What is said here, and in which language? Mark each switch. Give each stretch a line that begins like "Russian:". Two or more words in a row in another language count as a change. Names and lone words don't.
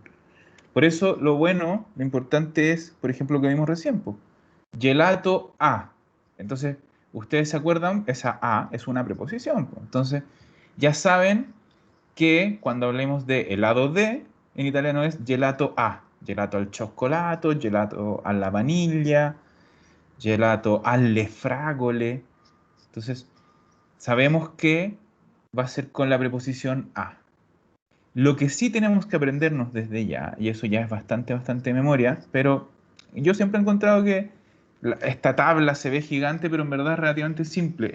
Spanish: Por eso lo bueno, lo importante es, por ejemplo, lo que vimos recién, po,
Italian: gelato a.
Spanish: Entonces, ustedes se acuerdan, esa a es una preposición, po. Entonces, ya saben que cuando hablemos de helado de, en italiano es
Italian: gelato a. Gelato al cioccolato, gelato alla vaniglia, gelato alle fragole.
Spanish: Entonces, sabemos que va a ser con la preposición a. Lo que sí tenemos que aprendernos desde ya, y eso ya es bastante memoria, pero yo siempre he encontrado que esta tabla se ve gigante, pero en verdad es relativamente simple.